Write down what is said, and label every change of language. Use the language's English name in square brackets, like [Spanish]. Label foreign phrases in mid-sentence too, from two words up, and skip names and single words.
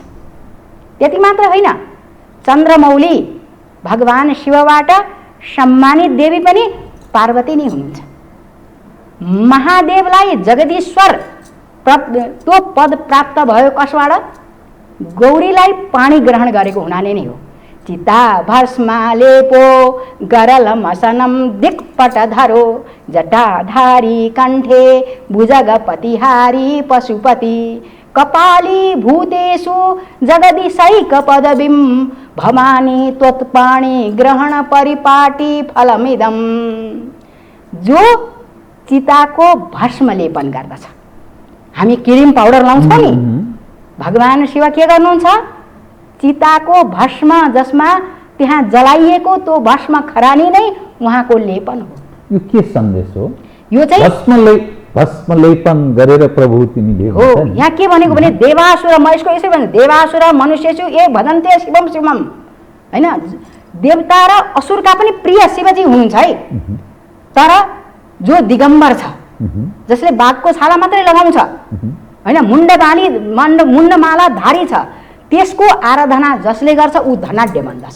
[Nepali] त्यति मात्र होइन, चन्द्रमौली भगवान शिवबाट सम्मानित देवी पनि पार्वती नै हुनुहुन्छ। महादेवलाई जगदीश्वर त्यो पद प्राप्त भयो कसबाट? गौरीलाई पानी ग्रहण गरेको हुनाले नै हो। [Sanskrit] चिता भस्मालेपो गरलमसनं दिक्पटधरो जटाधारी कण्ठे भुजगपतिहारी पशुपति कपाली भूतेषु जगदीशैकपदवीं भवानी त्वत्पाणि ग्रहण परिपाटी फलमिदं। [Nepali] जो चिताको भस्म लेपन गर्दछ, हामी [English] cream powder [Nepali] लाउँछौँ नि, भगवान शिव के गर्नुहुन्छ? चिताको भस्म जसमा त्यहाँ जलाइएको त्यो भस्म खरानी नै उहाँको लेपन हो। यो के सन्देश हो? यो चाहिँ भस्म लेपन गरेर प्रभु तिमीले हो। यहाँ के भनेको भने देवासुर, म यसको यसै भने [Sanskrit] देवासुर मनुष्येषु ए भजन्ते शिवम शिवम, [Nepali] हैन? देवता र असुरका पनि प्रिय शिवजी हुनुहुन्छ है। तर जो दिगम्बर छ, जसले बाघको छाला मात्रै लगाउँछ, हैन, मुण्डमाला धारी छ, त्यसको आराधना जसले गर्छ ऊ धनाढ्य बन्दछ।